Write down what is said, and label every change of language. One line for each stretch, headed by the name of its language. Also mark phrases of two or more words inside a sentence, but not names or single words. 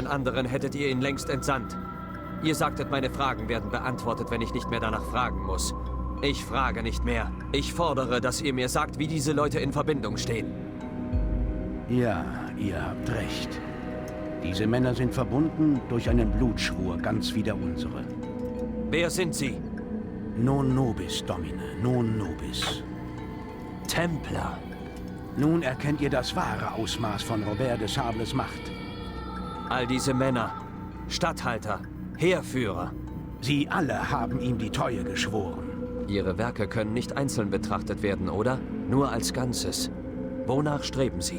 German: einen anderen, hättet ihr ihn längst entsandt. Ihr sagtet, meine Fragen werden beantwortet, wenn ich nicht mehr danach fragen muss. Ich frage nicht mehr. Ich fordere, dass ihr mir sagt, wie diese Leute in Verbindung stehen. Ja, ihr habt recht. Diese Männer sind verbunden durch einen Blutschwur, ganz wie der unsere. Wer sind sie?
Latin: Non nobis, Domine, non nobis.
German: Templer. Nun erkennt ihr das wahre Ausmaß von Robert de Sables Macht. All diese Männer, Statthalter, Heerführer. Sie alle haben ihm die Treue geschworen. Ihre Werke können nicht einzeln betrachtet werden, oder? Nur als Ganzes. Wonach streben sie?